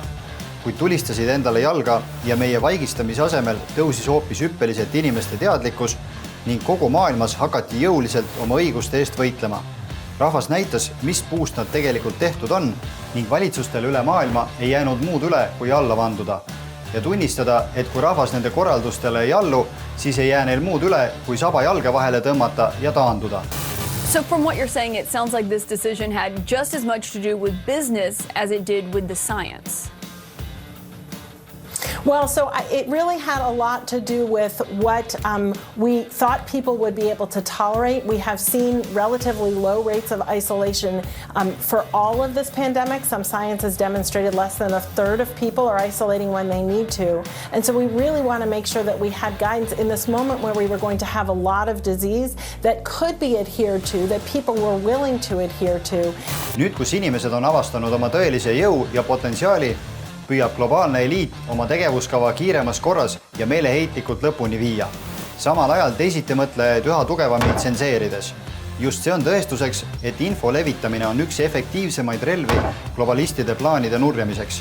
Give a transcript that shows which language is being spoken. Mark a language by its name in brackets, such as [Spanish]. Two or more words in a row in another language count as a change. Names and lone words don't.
[Estonian] Kuid tulistasid endale jalga ja meie vaigistamise asemel tõusis hoopis hüppeliselt inimeste teadlikkus ning kogu maailmas hakati jõuliselt oma õiguste eest võitlema. Rahvas näitas, mis puust nad tegelikult tehtud on ning valitsustel üle maailma ei jäänud muud üle kui alla vanduda. Ja tunnistada, et kui rahvas nende korraldustele ei allu, siis ei jää neil muud üle, kui saba jalga vahele tõmmata ja taanduda. [English] So from what you're saying, it sounds like this decision had just as much to do with business as it did with the science. Well, so it really had a lot to do with what we thought people would be able to tolerate. We have seen relatively low rates of isolation for all of this pandemic. Some science has demonstrated less than a third of people are isolating when they need to. And so we really want to make sure that we had guidance in this moment where we were going to have a lot of disease that could be adhered to, that people were willing to adhere to. [Estonian] Nüüd, kus inimesed on avastanud oma tõelise jõu ja potentsiaali, püüab globaalne eliit oma tegevuskava kiiremas korras ja meeleheitlikult lõpuni viia. Samal ajal teisiti mõtlejaid üha tugevamini tsenseerides. Just see on tõestuseks, et info levitamine on üks efektiivsemaid relvi globalistide plaanide nurjamiseks.